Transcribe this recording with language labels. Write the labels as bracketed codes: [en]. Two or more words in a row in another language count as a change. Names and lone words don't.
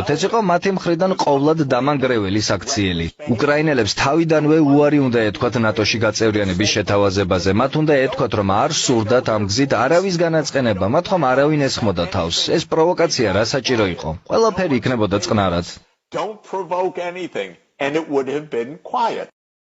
[ka] ეს იყო მათი მხრიდან ყოვლად დამანგრეველი საქციელი. უკრაინელებს თავიდანვე უარი უნდა ეთქვათ ნატოში გაწევრიანების შეთავაზებაზე. მათ უნდა ეთქვათ, რომ არ სურდათ ამ გზით არავის განაწყენება, მათ ხომ არავინ ესხმოდა თავს. ეს პროვოკაცია რა საჭირო იყო? ყველაფერი იქნებოდა წყნარად. [en] Don't provoke anything, and it would have been quiet.